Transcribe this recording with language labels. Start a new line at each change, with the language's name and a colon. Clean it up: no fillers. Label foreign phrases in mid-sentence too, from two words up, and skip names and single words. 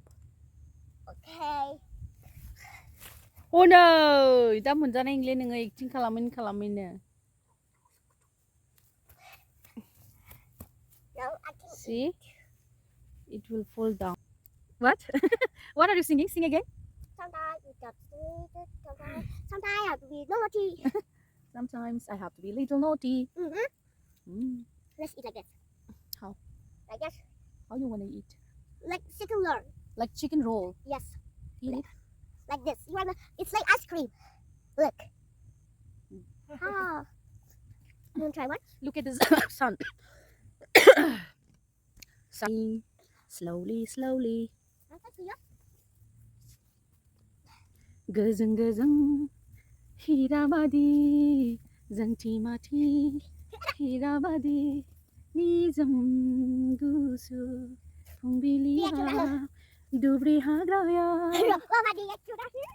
English: Okay. Oh no!
Bodo: दा मोनजानाय नंले नोङो एक्टिं खालामैनो.
English: No, I can See? It will fall down. What? What are you singing? Sing again. Sometimes you got sometimes I have to be naughty. Sometimes I have to be a little naughty. Let's eat like this. How? Like this. How you wanna eat? Like chicken roll. Like chicken roll. Yes. Eat it. Like this. It's like ice cream. Look. Ah. You wanna try one? Look at the sun. Sun. Slowly.
Bodo: Gazang. Hirabadi. Zantimati. Hirabadi. Nizam gusu. Pumbiliha. Dubri hagraya.